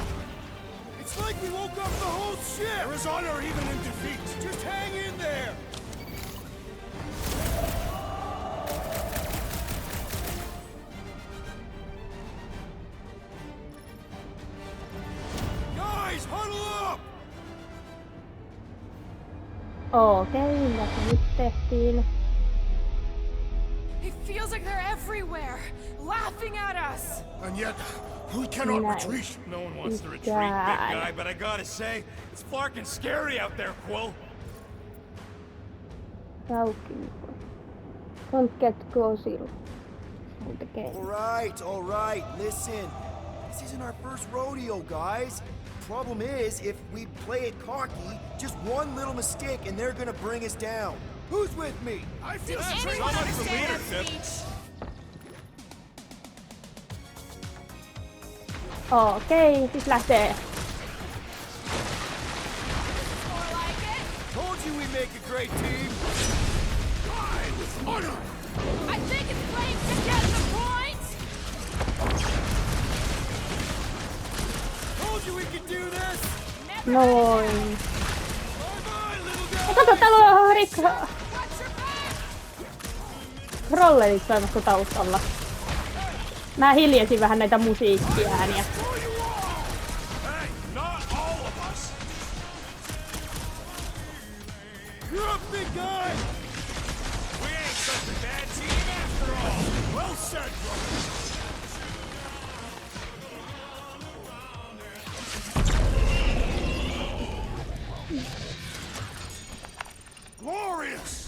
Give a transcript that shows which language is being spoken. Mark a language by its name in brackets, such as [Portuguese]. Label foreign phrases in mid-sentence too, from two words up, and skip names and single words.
[English] It's like we woke up the whole ship! There is honor even in defeat. Just hang in there! Guys, huddle up! [Finnish] Okei, mitä se nyt tehtiin? [English] It feels like they're everywhere, laughing at us. And yet, we cannot Nice. retreat. No one wants to retreat, God. big guy, but I gotta say, it's flarkin' scary out there, Quill. Raukin. Don't get cozy. All right, listen. This isn't our first rodeo, guys. Problem is, if we play it cocky, just one little mistake and they're gonna bring us down. Who's with me? I feel Does so anyone much for understand that leadership. speech? [Finnish] Okei, siis lähtee. [English] More like it. Told you we make a great team. Die with honor. I think it's playing to get the point. Told you we could do this. Never [Finnish] Noin. [English] Bye-bye, little [Finnish] Ja [English] guy. [Finnish] kato, täällä on [English] watch your back. [Finnish] trollerit toimassa taustalla. Mä hiljensin vähän näitä musiikkiääniä. [English] Hey, not all of us. You're up, big guy. We ain't such a bad team after all. Well said, brother. Glorious!